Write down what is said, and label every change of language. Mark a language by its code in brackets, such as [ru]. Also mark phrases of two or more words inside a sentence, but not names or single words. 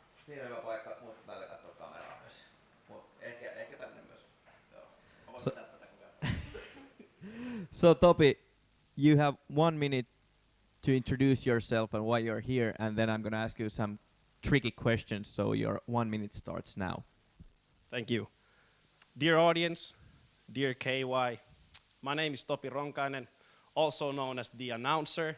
[fi] Siinä on vaikka muut välillä katsoa kameraa myös. Mut ehkä tänne myös. [en] So Topi, you have 1 minute to introduce yourself and why you're here, and then I'm going to ask you some tricky questions, so your 1 minute starts now. Thank you. Dear audience, dear KY, my name is Topi Ronkainen, also known as the announcer.